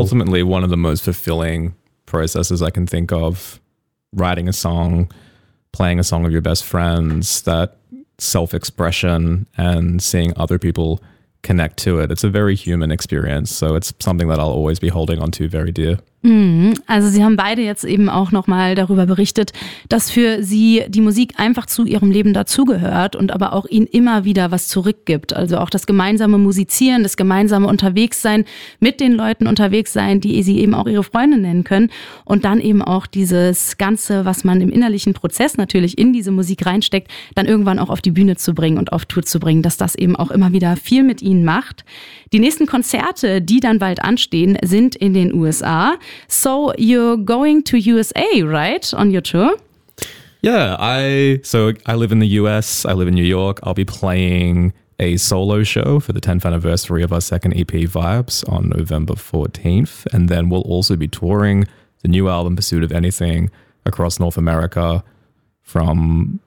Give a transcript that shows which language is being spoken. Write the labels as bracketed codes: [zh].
[en] Ultimately, one of the most fulfilling processes I can think of, writing a song, playing a song of your best friends, that self-expression and seeing other people connect to it. It's a very human experience. So it's something that I'll always be holding on to very dear. [de] Also Sie haben beide jetzt eben auch nochmal darüber berichtet, dass für Sie die Musik einfach zu Ihrem Leben dazugehört und aber auch Ihnen immer wieder was zurückgibt. Also auch das gemeinsame Musizieren, das gemeinsame Unterwegssein, mit den Leuten unterwegs sein, die Sie eben auch Ihre Freunde nennen können. Und dann eben auch dieses Ganze, was man im innerlichen Prozess natürlich in diese Musik reinsteckt, dann irgendwann auch auf die Bühne zu bringen und auf Tour zu bringen, dass das eben auch immer wieder viel mit Ihnen macht. Die nächsten Konzerte, die dann bald anstehen, sind in den USA. [en] So you're going to USA, right, on your tour? Yeah, I live in the US, I live in New York. I'll be playing a solo show for the 10th anniversary of our second EP, Vibes, on November 14th. And then we'll also be touring the new album, Pursuit of Anything, across North America from